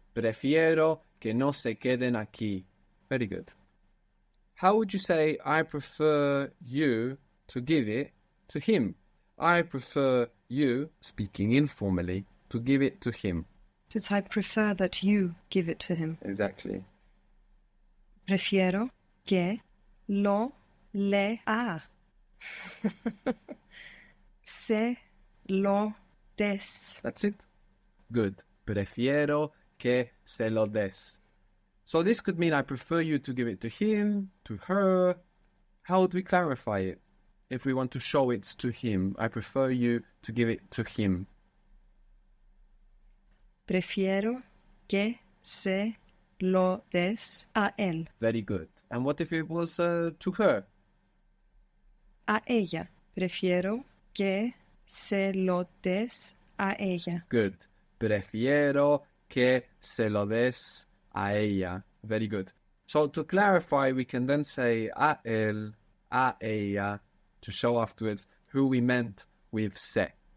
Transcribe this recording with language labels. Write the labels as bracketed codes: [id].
[es] Prefiero que no se queden aquí. [en] Very good. How would you say I prefer you to give it to him? I prefer you, speaking informally, To give it to him. To I prefer that you give it to him. Exactly. [es] Prefiero que lo lea. Se lo des. [en] That's it. Good. [es] Prefiero que se lo des. [en] So this could mean I prefer you to give it to him, to her. How would we clarify it? If we want to show it's to him, I prefer you to give it to him. [es] Prefiero que se lo des a él. [en] Very good. And what if it was to her? [es] A ella. Prefiero que se lo des a ella. [en] Good. [es] Prefiero que se lo des a ella. [en] Very good. So to clarify, we can then say a él, a ella, to show afterwards who we meant with se.